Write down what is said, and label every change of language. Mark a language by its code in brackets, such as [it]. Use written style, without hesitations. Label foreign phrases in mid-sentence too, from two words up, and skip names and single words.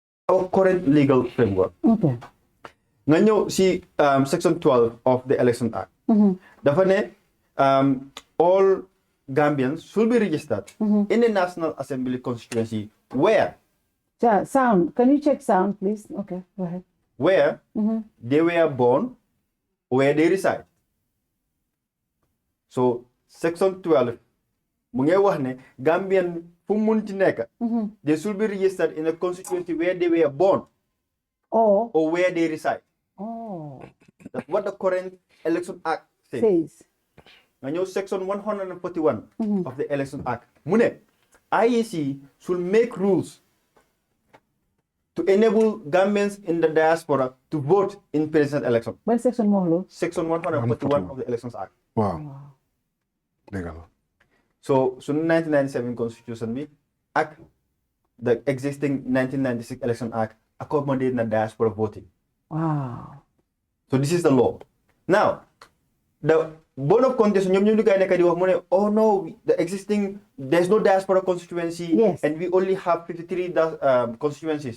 [en] our current legal framework. Okay. [wo] Nga ñëw si [en] section 12 of the Election Act. Dafa ne all Gambians should be registered in the National Assembly constituency where. Sound. Can you check sound, please? Okay, go ahead. Where they were born, where they reside. So section 12 [wo] mu ngi wax ne [en] Gambian [wo] fu munti nekk [en] they should be registered in a constituency where they were born or where they reside. That's what the current Election Act says. [wo] Nga ñëw [en] section 141 of the Election Act [wo] mu ne [en] IEC should make rules to enable Gambians in the diaspora to vote in presidential election. When section more? Section 141 of the Elections Act. Wow. Legal. So 1997 Constitution [wo] bi ak [en] the existing 1996 Election Act accommodate na diaspora voting. Wow. So this is the law. Now, the Board of Contention, oh no, there's no diaspora constituency, and we only have 53 constituencies.